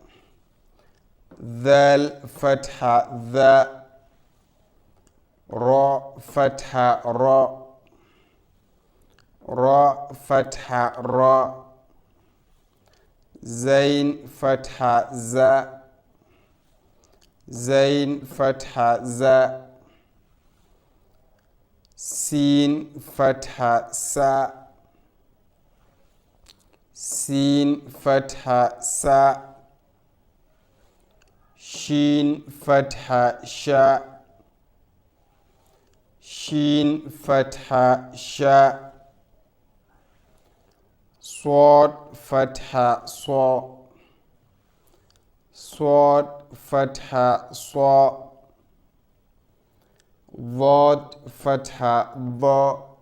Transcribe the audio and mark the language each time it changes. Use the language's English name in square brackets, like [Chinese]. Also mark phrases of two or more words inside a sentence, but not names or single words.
[Arabic] ذال، فتحة، ذَ. راء، فتحة، رَ. راء، فتحة، رَ. زاي، فتحة, za. زاي، فتحة، زَ. سين، فتحة، سَ. سين، فتحة، سَ. شين، فتحة، شَ. Shin, فتحة، شَ. صاد، فتحة، صَ. صاد، فتحة، صَ. ضاد، فتحة، ضَ.